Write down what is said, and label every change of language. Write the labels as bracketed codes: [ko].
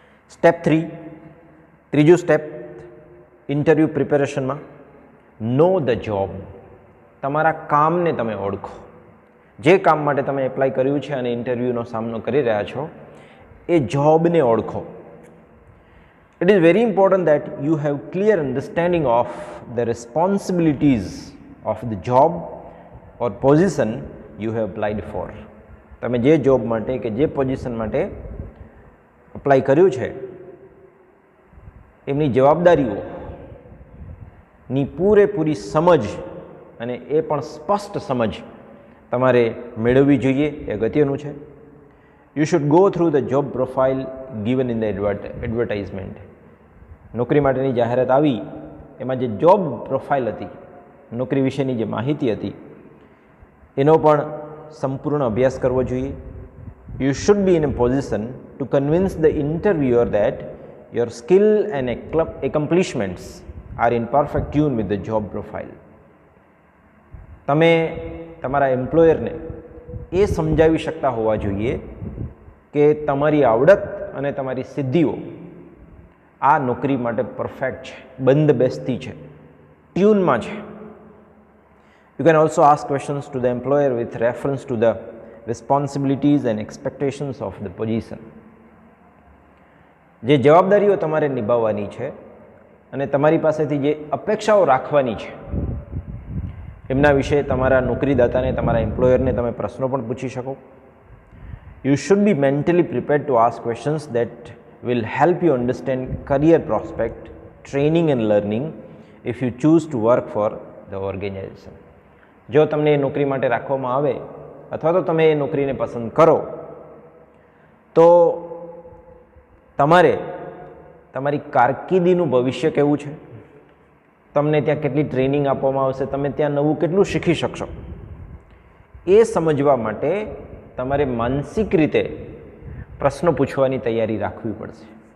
[gu] Step 3, ત્રીજું step interview પ્રિપેરેશનમાં, [en] Know the job. [gu] તમારા કામને તમે ઓળખો. જે કામ માટે તમે એપ્લાય કર્યું છે અને ઇન્ટરવ્યૂનો સામનો કરી રહ્યા છો, એ જોબને ઓળખો. [en] It is very important that you have clear understanding of the responsibilities of the job or position you have applied for. [gu] તમે જે જોબ માટે કે જે પોઝિશન માટે અપ્લાય કર્યું છે એમની જવાબદારીઓની પૂરેપૂરી સમજ અને એ પણ સ્પષ્ટ સમજ તમારે મેળવવી જોઈએ, એ અગત્યનું છે. [en] You should go through the job profile given in the advertisement. [gu] નોકરી માટેની જાહેરાત આવી, એમાં જે જોબ પ્રોફાઇલ હતી, નોકરી વિશેની જે માહિતી હતી, એનો પણ સંપૂર્ણ અભ્યાસ કરવો જોઈએ. [en] You should be in a position to convince the interviewer that your skill and accomplishments are in perfect tune with the job profile. [gu] તમે તમારા એમ્પ્લોયરને એ સમજાવી શકતા હોવા જોઈએ કે તમારી આવડત અને તમારી સિદ્ધિઓ આ નોકરી માટે પરફેક્ટ છે, બંધબેસતી છે, ટ્યુનમાં છે. [en] You can also ask questions to the employer with reference to the responsibilities and expectations of the position. [gu] જે જવાબદારીઓ તમારે નિભાવવાની છે અને તમારી પાસેથી જે અપેક્ષાઓ રાખવાની છે, એમના વિશે તમારા નોકરીદાતાને, તમારા એમ્પ્લોયરને તમે પ્રશ્નો પણ પૂછી શકો. [en] You should be mentally prepared to ask questions that will help you understand career prospect, training and learning if you choose to work for the organization. [gu] જો તમને એ નોકરી માટે રાખવામાં આવે અથવા તો તમે એ નોકરીને પસંદ કરો તો તમારે તમારી કારકિર્દીનું ભવિષ્ય કેવું છે, તમને ત્યાં કેટલી ટ્રેનિંગ આપવામાં આવશે, તમે ત્યાં નવું કેટલું શીખી શકશો, એ સમજવા માટે તમારે માનસિક રીતે પ્રશ્નો પૂછવાની તૈયારી રાખવી પડશે.